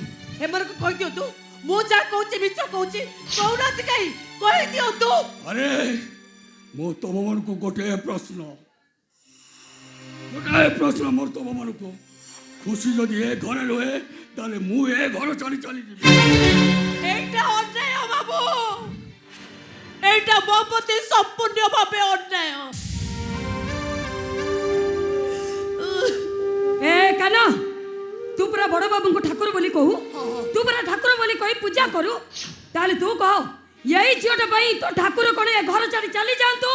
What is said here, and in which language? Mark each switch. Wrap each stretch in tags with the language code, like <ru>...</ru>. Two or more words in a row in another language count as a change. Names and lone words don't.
<or>ଏମାନଙ୍କୁ କହିଦିଅନ୍ତୁ ମୁଁ ଯାହା କହୁଛି ମିଛ କହୁଛି। କହୁନାହାନ୍ତି କାହିଁ? କହିଦିଅନ୍ତୁ। ଆରେ ମୁଁ ତମମାନଙ୍କୁ ଗୋଟିଏ ପ୍ରଶ୍ନ ମୋର ତମମାନଙ୍କୁ, ଖୁସି ଯଦି ଏ ଘରେ ରୁହେ ତାହେଲେ ମୁଁ ଏ ଘର ଛାଡ଼ି ଚାଲିଯିବି। ଏଇଟା ଅନ୍ୟାୟ ବାବୁ, ଏଇଟା ମୋ ପ୍ରତି ସମ୍ପୂର୍ଣ୍ଣ ଭାବେ ଅନ୍ୟାୟ। ଏ କାହ୍ନା, ତୁ ପୁରା ବଡ଼ ବାବୁଙ୍କୁ ଠାକୁର ବୋଲି କହୁ, ତୁ ପୁରା ଠାକୁର ବୋଲି କହି ପୂଜା କରୁ, ତାହେଲେ ତୁ କହ ଏଇ ଝିଅଟା ପାଇଁ ତୋ ଠାକୁର କଣ ଏ ଘର ଛାଡ଼ି ଚାଲି ଯାଆନ୍ତୁ?</or>